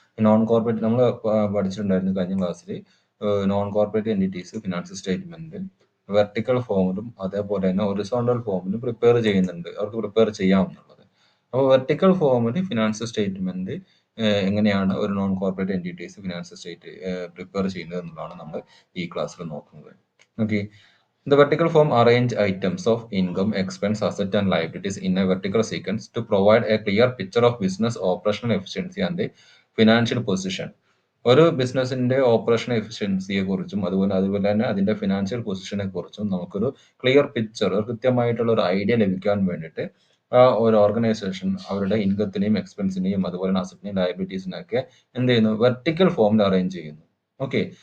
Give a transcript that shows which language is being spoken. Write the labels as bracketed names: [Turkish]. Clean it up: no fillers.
[Malayalam] Non corporate നമ്മൾ പഠിച്ചിട്ടുണ്ടായിരുന്നു കഴിഞ്ഞ ക്ലാസ്സിൽ. Non corporate entities financial statement vertical ഫോമിലും അതേപോലെ തന്നെ ഹൊറിസോണ്ടൽ ഫോമിലും പ്രിപ്പയർ ചെയ്യുന്നുണ്ട്, അവർക്ക് പ്രിപ്പയർ ചെയ്യാവുന്നുള്ളത്. അപ്പോൾ വെർട്ടിക്കൽ ഫോമിൽ ഫിനാൻഷ്യൽ സ്റ്റേറ്റ്മെന്റ് എങ്ങനെയാണ് ഒരു non corporate entities financial state prepare ചെയ്യുന്നത് എന്നുള്ളതാണ് നമ്മൾ ഈ ക്ലാസ്സിൽ നോക്കുന്നത്. [English] Okay. The vertical form arrange items of income, expense, asset and liabilities in a vertical sequence to provide a clear picture of business operational efficiency and the financial position. [Malayalam] ഒരു ബിസിനസിന്റെ operation എഫിഷ്യൻസിയെ കുറിച്ചും അതുപോലെ തന്നെ അതിന്റെ ഫിനാൻഷ്യൽ പൊസിഷനെ കുറിച്ചും നമുക്കൊരു clear picture, കൃത്യമായിട്ടുള്ള ഒരു ഐഡിയ ലഭിക്കാൻ വേണ്ടിയിട്ട് ഒരു ഓർഗനൈസേഷൻ അവരുടെ ഇൻകത്തിനെയും എക്സ്പെൻസിനെയും അതുപോലെ തന്നെ അസറ്റിനെയും ലയബിലിറ്റീസിനെയൊക്കെ എന്ത് ചെയ്യുന്നു, വെർട്ടിക്കൽ ഫോമിൽ അറേഞ്ച് ചെയ്യുന്നു. ഓക്കെ.